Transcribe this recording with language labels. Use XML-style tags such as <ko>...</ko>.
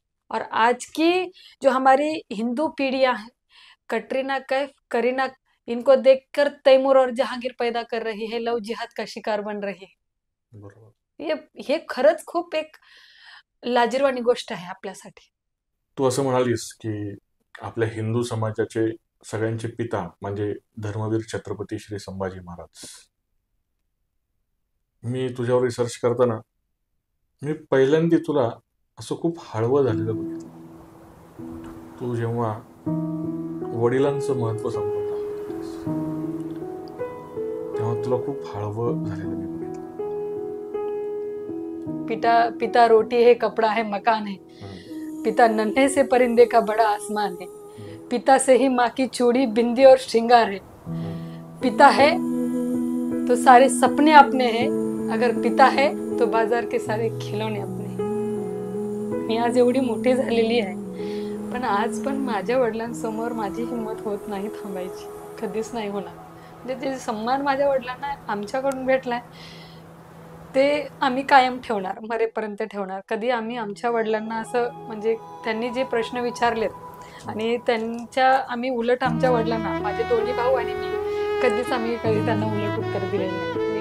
<hi>और आज की जो हमारी हिंदू पीढ़ियां हैं, कटरीना कैफ, करीना इनको देखकर तैमूर और जहांगीर पैदा कर रही है, लव जिहाद का शिकार बन रही है.</hi> <mr>बरोबर. हे खरंच खूप एक लाजिरवाणी गोष्ट आहे आपल्यासाठी. तू असं म्हणालीस की आपल्या हिंदू समाजाचे सगळ्यांचे पिता म्हणजे धर्मवीर छत्रपती श्री संभाजी महाराज. मी तुझ्यावर रिसर्च करताना मी पहिल्यांदा तुला असं खूप हळवं झालेलं बघितलं. तू जेव्हा वडिलांचं महत्व समजून सांगत होतीस तेव्हा तुला खूप हळवं झालेलं मी बघितलं.</mr> <hi>पिता पिता रोटी है, कपड़ा है, मकान है. पिता नन्हे से परिंदे का बड़ा आसमान है. पिता से ही माँ की चूड़ी, बिंदी और श्रृंगार है. पिता है तो सारे सपने अपने हैं. अगर पिता है तो बाजार के सारे खिलौने अपने हैं.</hi> <mr>मी आज एवढी मोठी झालेली आहे, पण आज पण माझ्या वडिलांसमोर माझी हिंमत होत नाही थांबायची. कधीच नाही होणार. म्हणजे ते सन्मान माझ्या वडिलांना आमच्याकडून भेटलाय ते आम्ही कायम ठेवणार, मरेपर्यंत ठेवणार. कधी आम्ही आमच्या वडिलांना असं म्हणजे त्यांनी जे प्रश्न विचारलेत आणि आम्ही उलट आमच्या वडिलांना, माझे दोन्ही भाऊ आणि मी, कधीच आम्ही त्यांना उलट उत्तर दिलेलं नाही.</mr>